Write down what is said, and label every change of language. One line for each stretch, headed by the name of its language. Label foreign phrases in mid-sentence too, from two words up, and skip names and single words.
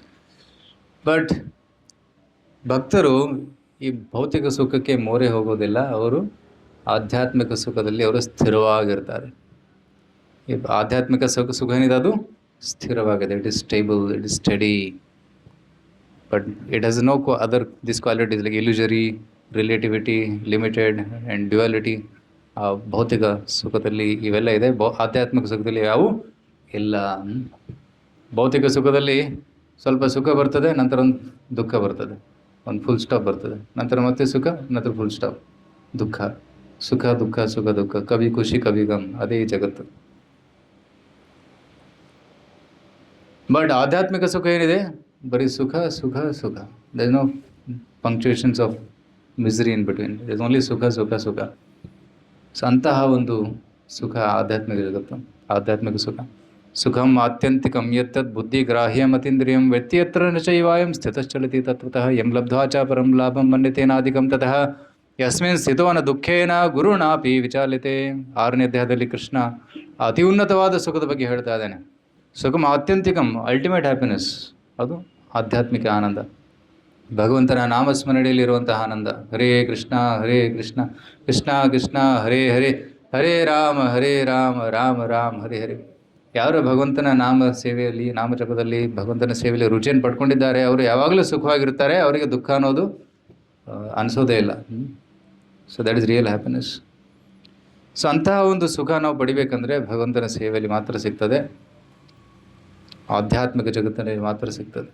Kannada: ಬಟ್ ಭಕ್ತರು ಈ ಭೌತಿಕ ಸುಖಕ್ಕೆ ಮೋರೆ ಹೋಗೋದಿಲ್ಲ. ಅವರು ಆಧ್ಯಾತ್ಮಿಕ ಸುಖದಲ್ಲಿ ಅವರು ಸ್ಥಿರವಾಗಿರ್ತಾರೆ. ಈ ಆಧ್ಯಾತ್ಮಿಕ ಸುಖ ಏನಿದೆ ಅದು ಸ್ಥಿರವಾಗಿದೆ.
English: It is stable, it is steady. But it has no other this qualities like illusory, relativity, limited and duality.
Kannada: ಆ ಭೌತಿಕ ಸುಖದಲ್ಲಿ ಇವೆಲ್ಲ ಇದೆ, ಆಧ್ಯಾತ್ಮಿಕ ಸುಖದಲ್ಲಿ ಯಾವೂ ಇಲ್ಲ. ಭೌತಿಕ ಸುಖದಲ್ಲಿ ಸ್ವಲ್ಪ ಸುಖ ಬರ್ತದೆ, ನಂತರ ಒಂದು ದುಃಖ ಬರ್ತದೆ, ಒಂದು
English: full stop
Kannada: ಬರ್ತದೆ, ನಂತರ ಮತ್ತೆ ಸುಖ, ನಂತರ
English: full stop,
Kannada: ದುಃಖ, ಸುಖ ದುಃಖ, ಸುಖ ದುಃಖ, ಕವಿ ಖುಷಿ ಕವಿ ಗಮ್. ಅದೇ ಈ ಜಗತ್ತು. ಬಟ್ ಆಧ್ಯಾತ್ಮಿಕ ಸುಖ ಏನಿದೆ, ಬರೀ ಸುಖ ಸುಖ ಸುಖ.
English: There is no punctuations of misery in between. There is only
Kannada: ಸುಖ ಸುಖ ಸುಖ. ಸೊ ಅಂತಹ ಒಂದು ಸುಖ ಆಧ್ಯಾತ್ಮಿಕ ಜಗತ್ತು, ಆಧ್ಯಾತ್ಮಿಕ ಸುಖ.
Sanskrit: ಸುಖಂ ಆತ್ಯಂತಿಕಂ ಯತ್ತದ್ ಬುದ್ಧಿಗ್ರಾಹ್ಯಮತೀಂದ್ರಿಯಂ ವ್ಯಕ್ತಿಯತ್ರ ನ ಚೈವಾಯಂ ಸ್ಥಿತಶ್ಚಲತಿ ತತ್ವತಃ ಯಂ ಲಬ್ಧ್ವಾ ಚ ಪರಂ ಲಾಭಂ ಮನ್ಯತೇನಾಧಿಕಂ ತತಃ ಯಸ್ಮಿನ್ ಸ್ಥಿತೋ ನ ದುಃಖೇನ ಗುರುಣಾಪಿ ವಿಚಾಲಿತೆ.
Kannada: 6ನೇ ಅಧ್ಯಾಯದಲ್ಲಿ ಕೃಷ್ಣ ಅತಿ ಉನ್ನತವಾದ ಸುಖದ ಬಗ್ಗೆ ಹೇಳ್ತಾ ಇದ್ದಾನೆ.
Sanskrit: ಸುಖಂ ಆತ್ಯಂತಿಕಂ,
English: ultimate happiness,
Kannada: ಅದು ಆಧ್ಯಾತ್ಮಿಕ ಆನಂದ, ಭಗವಂತನ ನಾಮಸ್ಮರಣೆಯಲ್ಲಿರುವಂತಹ ಆನಂದ.
Sanskrit: ಹರೇ ಕೃಷ್ಣ ಕೃಷ್ಣ ಕೃಷ್ಣ ಹರೇ ಹರೇ, ಹರೇ ರಾಮ ರಾಮ ರಾಮ ಹರೇ ಹರೇ.
Kannada: ಯಾರು ಭಗವಂತನ ನಾಮ ಸೇವೆಯಲ್ಲಿ, ನಾಮಜಪದಲ್ಲಿ, ಭಗವಂತನ ಸೇವೆಯಲ್ಲಿ ರುಚಿಯನ್ನು ಪಡ್ಕೊಂಡಿದ್ದಾರೆ, ಅವರು ಯಾವಾಗಲೂ ಸುಖವಾಗಿರ್ತಾರೆ. ಅವರಿಗೆ ದುಃಖ ಅನ್ನೋದು ಅನಿಸೋದೇ ಇಲ್ಲ.
English: So that is real happiness.
Kannada: ಸೊ ಅಂತಹ ಒಂದು ಸುಖ ನಾವು ಪಡಿಬೇಕಂದ್ರೆ ಭಗವಂತನ ಸೇವೆಯಲ್ಲಿ ಮಾತ್ರ ಸಿಗ್ತದೆ, ಆಧ್ಯಾತ್ಮಿಕ ಜಗತ್ತಿನಲ್ಲಿ ಮಾತ್ರ ಸಿಗ್ತದೆ.